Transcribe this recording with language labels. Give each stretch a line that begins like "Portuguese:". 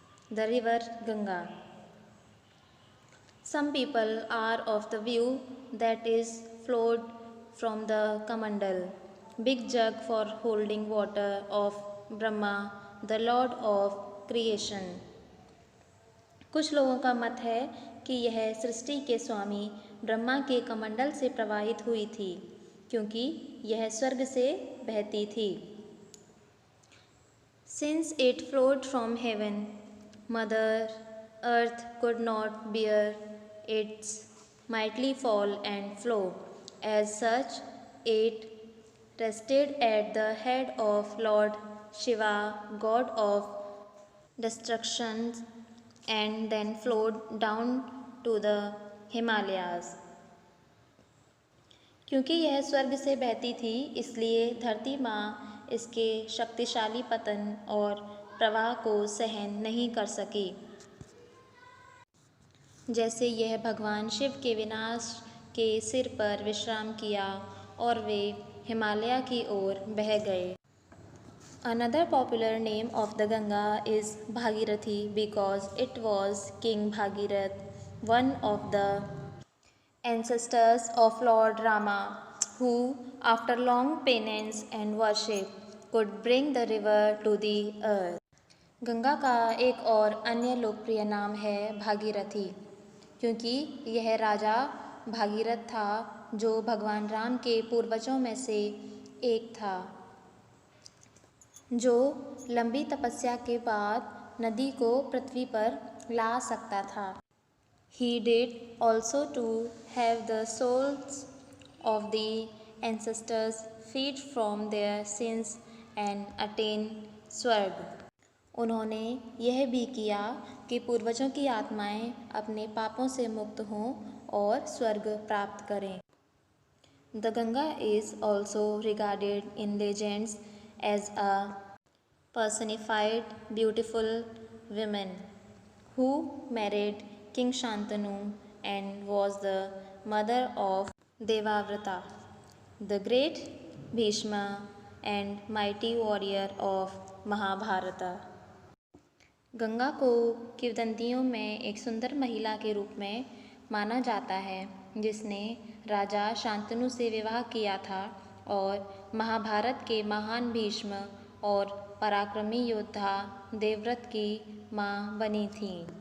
English: The River Ganga. Some people are of the view that is flowed from the Kamandal, big jug for holding water of Brahma, the Lord of Creation.
Hindi: कुछ लोगों का मत है कि यह सृष्टि के स्वामी ब्रह्मा के कमंडल से प्रवाहित हुई थी, क्योंकि यह स्वर्ग से बहती थी.
English: Since it flowed from heaven, Mother Earth could not bear its mighty fall and flow. As such, it rested at the head of Lord Shiva, god of destruction, and then flowed down to the Himalayas.
Hindi: क्योंकि यह स्वर्ग से बहती थी, इसलिए धरती माँ इसके शक्तिशाली पतन और प्रवाह को सहन नहीं कर सकी. जैसे यह भगवान शिव के विनाश के सिर पर विश्राम किया और वे हिमालय की ओर बह गए.
English: Another popular name of the Ganga is Bhagirathi because it was King Bhagirath, one of the ancestors of Lord Rama, who, after long penance and worship, could bring the river to the earth.
Hindi: Ganga का एक और अन्य लोकप्रिय नाम है भागीरथी, क्योंकि यह राजा भागीरथ था जो भगवान राम के पूर्वजों में से एक था, जो लंबी तपस्या के बाद नदी को पृथ्वी पर ला सकता था.
English: He did also to have the souls of the ancestors freed from their sins and attain swarg.
Hindi: उन्होंने यह भी किया कि पूर्वजों की आत्माएं अपने पापों से मुक्त हों और स्वर्ग प्राप्त करें.
English: The Ganga is also regarded in legends as a personified beautiful woman who married King Shantanu and was the mother of Devavrata, the great Bhishma and mighty warrior of Mahabharata.
Hindi: Ganga को किंवदंतियों में एक सुंदर महिला के रूप में माना जाता है, जिसने राजा शांतनु से विवाह किया था और महाभारत के महान भीष्म और पराक्रमी योद्धा देवव्रत की मां बनी थी.